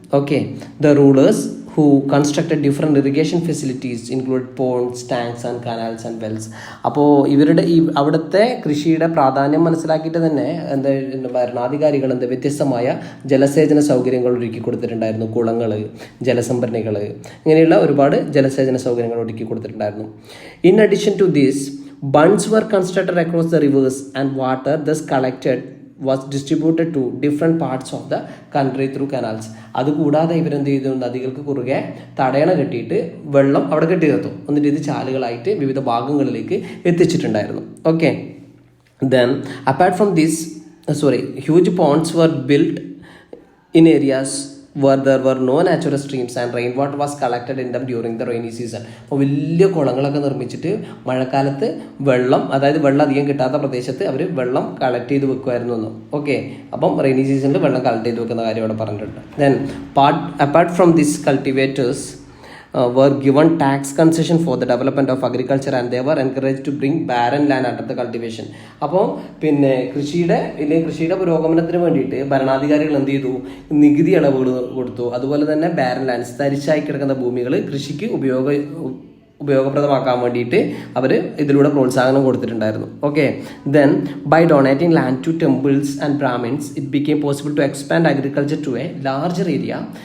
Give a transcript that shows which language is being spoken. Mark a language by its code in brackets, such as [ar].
[en] Okay, the rulers who constructed different irrigation facilities include ponds, tanks and canals and wells. [ml] അപ്പോൾ ഇവരുടെ അവിടുത്തെ കൃഷിയുടെ പ്രാധാന്യം മനസ്സിലാക്കിയിട്ട് തന്നെ ഭരണാധികാരികൾ വ്യത്യസ്തമായ ജലസേചന സൗകര്യങ്ങൾ ഒരുക്കി കൊടുത്തിട്ടുണ്ടായിരുന്നു. കുളങ്ങൾ, ജലസംഭരണികൾ, ഇങ്ങനെയുള്ള ഒരുപാട് ജലസേചന സൗകര്യങ്ങൾ ഒരുക്കി കൊടുത്തിട്ടുണ്ടായിരുന്നു. [en] In addition to this, bunds were constructed across the rivers and water thus collected was distributed to different parts of the country through canals. [ml] അതുകൂടാതെ ഇവരെന്ത് ചെയ്തു? നദികൾക്ക് കുറുകെ തടയണ കെട്ടിയിട്ട് വെള്ളം അവിടെ കെട്ടി നിർത്തും. എന്നിട്ട് ഇത് ചാലുകളായിട്ട് വിവിധ ഭാഗങ്ങളിലേക്ക് എത്തിച്ചിട്ടുണ്ടായിരുന്നു. [en] Okay, then apart from this, huge ponds were built in areas where there were no natural streams and rainwater was collected in them during the rainy season. [ml] അപ്പോൾ വലിയ കുളങ്ങളൊക്കെ നിർമ്മിച്ചിട്ട് മഴക്കാലത്ത് വെള്ളം അധികം കിട്ടാത്ത പ്രദേശത്ത് അവർ വെള്ളം കളക്ട് ചെയ്ത് വെക്കുമായിരുന്നു എന്ന്. ഓക്കെ, അപ്പം റെയിനി സീസണിൽ വെള്ളം കളക്ട് ചെയ്ത് വെക്കുന്ന കാര്യം അവിടെ പറഞ്ഞിട്ടുണ്ട്. [en] Then apart from these, cultivators were given tax concession for the development of agriculture and they were encouraged to bring barren land under the cultivation. [ml] അപ്പോൾ കൃഷിയുടെ പുരോഗമനത്തിന് വേണ്ടിയിട്ട് ഭരണാധികാരികൾ എന്ത് ചെയ്തു? നികുതി ഇളവുകൾ കൊടുത്തു. അതുപോലെ തന്നെ ബാരൻ ലാൻഡ്സ്, തരിശായി കിടക്കുന്ന ഭൂമികൾ കൃഷിക്ക് ഉപയോഗപ്രദമാക്കാൻ വേണ്ടിയിട്ട് അവർ ഇതിലൂടെ പ്രോത്സാഹനം കൊടുത്തിട്ടുണ്ടായിരുന്നു. [en] Okay, then by donating land to temples and brahmins it became possible to expand agriculture to a larger area.